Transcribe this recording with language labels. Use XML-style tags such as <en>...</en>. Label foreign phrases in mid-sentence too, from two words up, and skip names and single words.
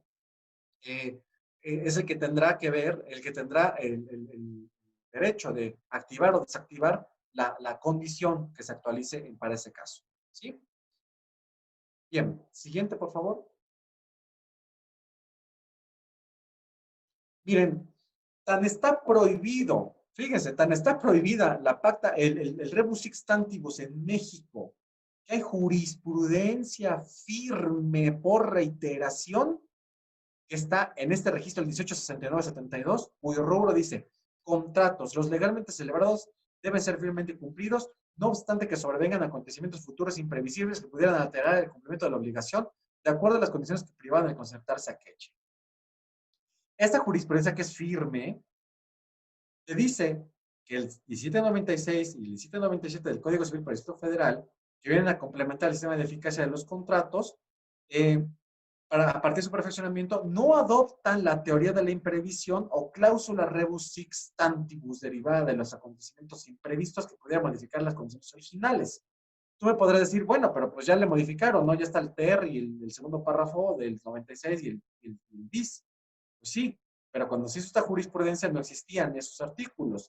<es>Es el que tendrá que ver, el que tendrá el derecho de activar o desactivar la condición que se actualice para ese caso. ¿Sí? Bien, siguiente, por favor. Miren, tan está prohibido, fíjense, tan está prohibida la pacta, el</es> <la>rebus sic stantibus</la> <es>en México, que hay jurisprudencia firme por reiteración que está en este registro el 1869-72, cuyo rubro dice, contratos, los legalmente celebrados deben ser firmemente cumplidos, no obstante que sobrevengan acontecimientos futuros imprevisibles que pudieran alterar el cumplimiento de la obligación, de acuerdo a las condiciones que privaban de concertarse aquella. Esta jurisprudencia que es firme, te dice que el 1796 y el 1797 del Código Civil para el Distrito Federal, que vienen a complementar el sistema de eficacia de los contratos, a partir de su perfeccionamiento, no adoptan la teoría de la imprevisión o cláusula</es> <la>rebus sic stantibus</la> <es>derivada de los acontecimientos imprevistos que pudieran modificar las condiciones originales. Tú me podrás decir, bueno, pero pues ya le modificaron, ¿no? Ya está el TER y el segundo párrafo del 96 y el bis. Pues sí, pero cuando se hizo esta jurisprudencia no existían esos artículos.</es>